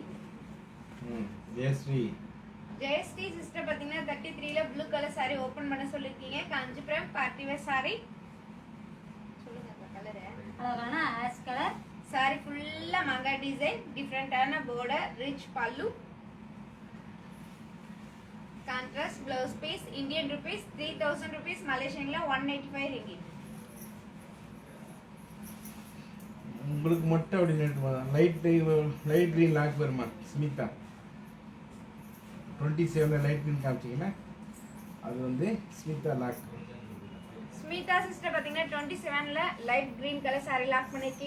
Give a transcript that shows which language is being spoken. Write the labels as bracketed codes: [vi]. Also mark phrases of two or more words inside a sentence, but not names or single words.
[ta] ஜெயஸ்ரீ ஜெயஸ்ரீ சிஸ்டர் பாத்தீங்கன்னா 33ல [en] blue color saree open [ta] பண்ண சொல்லிருக்கீங்க. காஞ்சிபுரம் [en] party wear saree. [ta] சொல்லுங்க அந்த கலர். அழகான [en] ash color. [ta] saree ஃபுல்லா மங்கா டிசைன், டிஃபரண்டான border, [en] rich pallu. Contrast blouse piece, Indian rupees 3000 rupees, Malaysian la 185 ringgit. [ta] உங்களுக்கு மட்டும் அப்படி [en] light green lock [ta] வருமா ஸ்மிதா? 27ல [en] light green [ta] காமிச்சிங்கன்னா அது வந்து ஸ்மிதா லாக். ஸ்மிதா சிஸ்டர் பாத்தீங்கன்னா 27ல [en] light green color saree lock [ta] பண்ணிருக்கீங்க.